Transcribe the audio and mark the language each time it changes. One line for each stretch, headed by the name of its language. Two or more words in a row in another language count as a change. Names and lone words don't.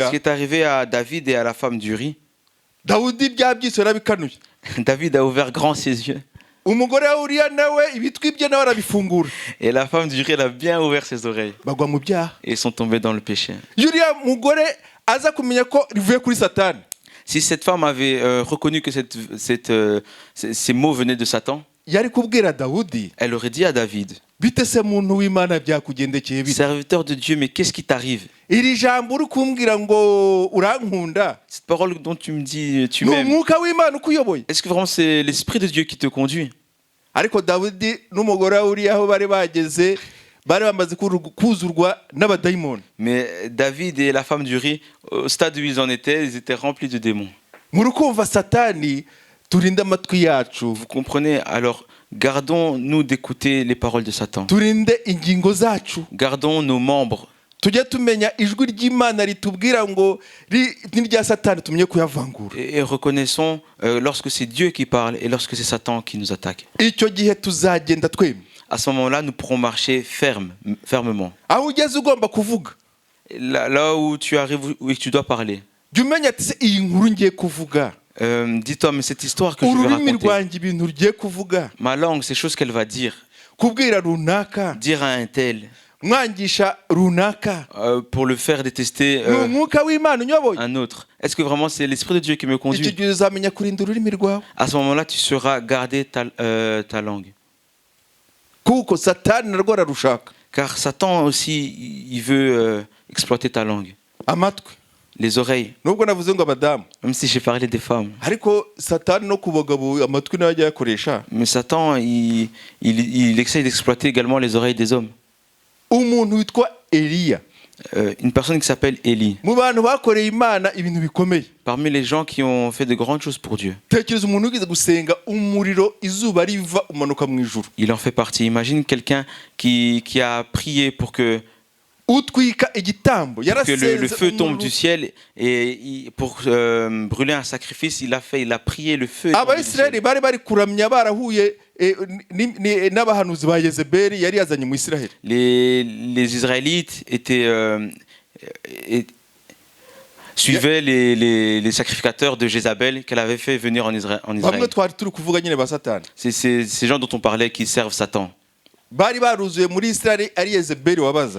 French: Ce qui est arrivé à David et à la femme d'Uri,
Kinyarwanda: Dawudi byabyiso yarabikanuye.
French: David a ouvert grand ses yeux.
Kinyarwanda: Umugore wa Uriya nawe ibitwi bye nawe arabifungura.
French: Et la femme d'Uri, elle a bien ouvert ses oreilles.
Kinyarwanda: Bagwa mu byaha.
French: Et ils sont tombés dans le péché.
Kinyarwanda: Uriya mugore aza kumenya ko rivuye kuri Satani.
French: Si cette femme avait reconnu que ces mots venaient de Satan,
Kinyarwanda: Yari kubwira Dawudi,
French: elle aurait dit à David,
Kinyarwanda: bite se muntu w'Imana byakugendekeye bite?
French: serviteur de Dieu, mais qu'est-ce qui t'arrive?
Kinyarwanda: Iri jambo uri kumbwira ngo urankunda.
French: Cette parole dont tu me dis tu
Kinyarwanda: Ni
French: m'aimes,
Kinyarwanda: umwuka w'Imana ukuyoboye.
French: est-ce que vraiment c'est l'Esprit de Dieu qui te conduit?
Kinyarwanda: Ariko Dawudi n'umugore wa Uriya aho bari bageze bari bamaze kuzurwa n'abadayimoni.
French: Mais David et la femme d'Uri, au stade où ils en étaient, ils étaient remplis de démons.
Kinyarwanda: Muri kumva Satani turinde amatwi yacu.
French: Vous comprenez? Alors, gardons-nous d'écouter les paroles de Satan.
Kinyarwanda: Turinde ingingo zacu.
French: Gardons nos membres.
Kinyarwanda: Tujye tumenya ijwi ry'Imana ritubwira ngo n'irya Satani tumenye kuyavangura.
French: Et reconnaissons lorsque c'est Dieu qui parle et lorsque c'est Satan qui nous attaque.
Kinyarwanda: Icyo gihe tuzagenda twemye.
French: À ce moment-là, nous pourrons marcher fermement.
Kinyarwanda: Aho ugeze ugomba kuvuga.
French: Là où tu arrives, où tu dois parler.
Kinyarwanda: Jya umenya ati iyi nkuru ngiye kuvuga.
French: Dis-toi, mais cette histoire que je vais
Kinyarwanda: Ururimi
French: raconter,
Kinyarwanda: rwanjye ibintu ugiye kuvuga.
French: ma langue, ces choses qu'elle va dire,
Kinyarwanda: Kubwira runaka.
French: dire à un tel,
Kinyarwanda: Mwangisha runaka.
French: pour le faire détester
Kinyarwanda: Ni umwuka w'Imana unyoboye.
French: un autre. Est-ce que vraiment c'est l'Esprit de Dieu qui me
Kinyarwanda: Icyo
French: conduit?
Kinyarwanda: gihe uzamenya kurinda ururimi rwawe.
French: À ce moment-là, tu sauras garder ta langue.
Kinyarwanda: Kuko Satani narwo ararushaka.
French: Car Satan aussi, il veut exploiter ta langue.
Kinyarwanda: Amatwi.
French: Les oreilles.
Kinyarwanda: nubwo navuze ngo abadamu,
French: Même si j'ai parlé des femmes.
Kinyarwanda: ariko satani no ku bagabo amatwi nayo ajya ayakoresha.
French: Mais Satan, il essaye d'exploiter également les oreilles des hommes.
Kinyarwanda: Umuntu witwa Eliya,
French: Une personne qui s'appelle Élie.
Kinyarwanda: mu bantu bakoreye Imana ibintu bikomeye.
French: Parmi les gens qui ont fait de grandes choses pour Dieu.
Kinyarwanda: Tekereza umuntu wigeze gusenga umuriro izuba riva umanuka mu ijuru,
French: Il en fait partie. Imagine quelqu'un qui a prié pour que
Kinyarwanda: utwika igitambo,
French: le
Kinyarwanda: yarasenze
French: feu tombe
Kinyarwanda: umuriro.
French: du ciel et pour brûler un sacrifice, il a prié le feu. est tombé du ciel.
Kinyarwanda: Abayisiraheli bari bari kuramya barahuye n'abahanuzi ba Yezebeli yari yazanye mu Isiraheli.
French: Les Israélites suivaient les sacrificateurs de Jézabel qu'elle avait fait venir en
Kinyarwanda: Bamwe
French: Israël.
Kinyarwanda: twari turi kuvuga nyine ba Satani.
French: C'est ces gens dont on parlait qui servent Satan.
Kinyarwanda: Bari baruzuye muri Isiraheli ari Yezebeli wabazanye.